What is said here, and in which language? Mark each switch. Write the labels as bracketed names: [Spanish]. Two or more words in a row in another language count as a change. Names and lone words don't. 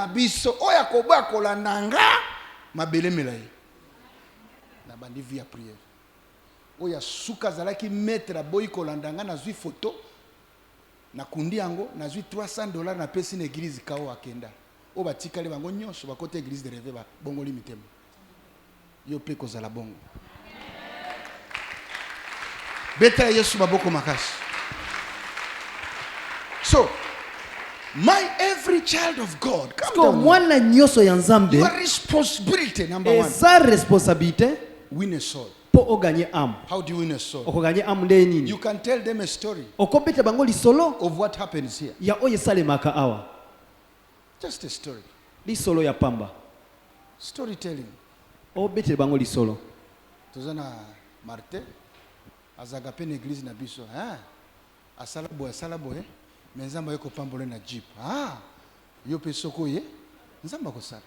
[Lingala] biso oya koba kolandanga mabele melaye na bandi via prière oya suka zalaki mettre boy kolandanga na zui photo na kundi yango na zui $300 na pesi na église kao akenda o batikali bango nyonso bakote [French] église de rêve [Lingala] ba bongoli mitema yo pe kozala bongo. Beta Yesu baboko makasi. [English] So, every child of God, come [Lingala] Ko [English] down. [Lingala] mwana nyoso ya nzambe [English] Your responsibility, number one, [Lingala] eza responsabilité [English] win a soul. [Lingala] po oganye amu. [English] How do you win a soul? [Lingala] Okoganye amu nde nini? [English] You can tell them a story [Lingala] Okobeta bango lisolo [English] of what happens here. [Lingala] ya oye salemaka awa. [English] Just a story. [Lingala] Lisolo ya pamba. [English] Storytelling. [Lingala] Obete bango lisolo. Tozana Martin, azagape na église na biso. Asala boye. Nzamba yoko pambole na jeep. Yo pe soko ye. Nzamba ko sala.